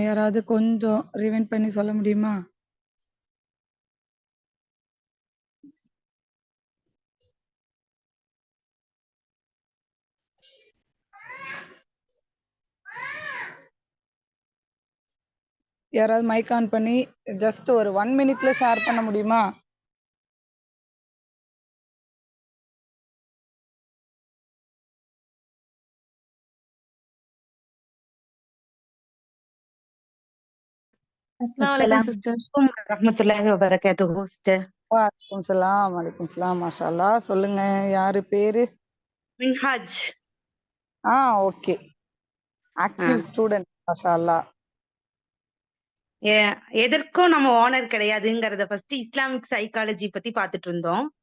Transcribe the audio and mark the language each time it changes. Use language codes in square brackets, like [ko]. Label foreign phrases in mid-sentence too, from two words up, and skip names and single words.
[ta] யாராவது கொஞ்சம் ரிவைண்ட் பண்ணி சொல்ல முடியுமா? யாராவது [en] mic on [ta] பண்ணி ஜஸ்ட் ஒரு 1 மினிட்ல ஷேர் பண்ண முடியுமா? [ar] Assalamualaikum sister. ورحمة الله وبركاته sister. وعليكم السلام وعليكم السلام ما شاء الله. [ta] சொல்லுங்க, யாரு பேரு? Minhaj. [en] OK. Active student [ar] ما شاء الله. [ta] எதற்கும் நம்ம ஓனர் கிடையாதுங்கிறத [en] first Islamic psychology [ta] பத்தி பார்த்துட்டு இருந்தோம்.